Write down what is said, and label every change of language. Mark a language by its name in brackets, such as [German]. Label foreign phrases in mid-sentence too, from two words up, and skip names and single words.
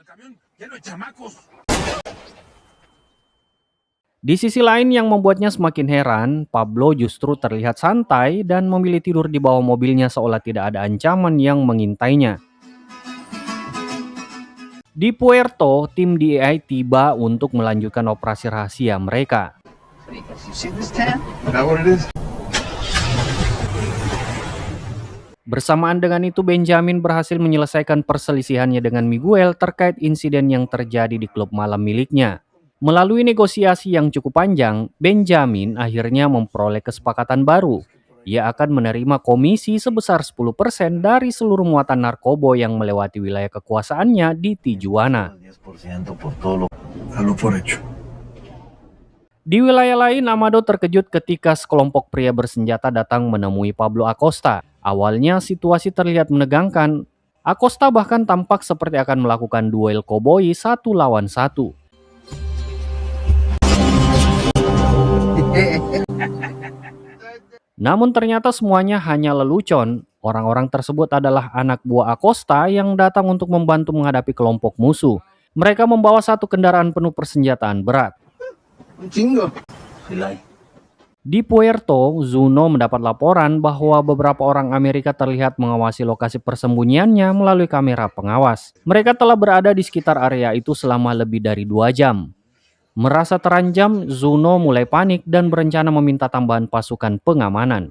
[Indonesian] Di sisi lain yang membuatnya semakin heran, Pablo justru terlihat santai dan memilih tidur di bawah mobilnya seolah tidak ada ancaman yang mengintainya. Di Puerto, tim DEI tiba untuk melanjutkan operasi rahasia mereka. [English] You see this tan? Is that what it is? [Indonesian] Bersamaan dengan itu, Benjamin berhasil menyelesaikan perselisihannya dengan Miguel terkait insiden yang terjadi di klub malam miliknya. Melalui negosiasi yang cukup panjang, Benjamin akhirnya memperoleh kesepakatan baru. Ia akan menerima komisi sebesar 10% dari seluruh muatan narkoba yang melewati wilayah kekuasaannya di Tijuana. [Spanish] 10% por todo lo... Dalo por hecho. [Indonesian] Di wilayah lain, Amado terkejut ketika sekelompok pria bersenjata datang menemui Pablo Acosta. Awalnya situasi terlihat menegangkan. Acosta bahkan tampak seperti akan melakukan duel koboi 1 lawan 1. Namun ternyata semuanya hanya lelucon. Orang-orang tersebut adalah anak buah Acosta yang datang untuk membantu menghadapi kelompok musuh. Mereka membawa satu kendaraan penuh persenjataan berat. [Spanish] Un chingo. [Indonesian] Di Puerto, Zuno mendapat laporan bahwa beberapa orang Amerika terlihat mengawasi lokasi persembunyiannya melalui kamera pengawas. Mereka telah berada di sekitar area itu selama lebih dari 2 jam. Merasa terancam, Zuno mulai panik dan berencana meminta tambahan pasukan pengamanan.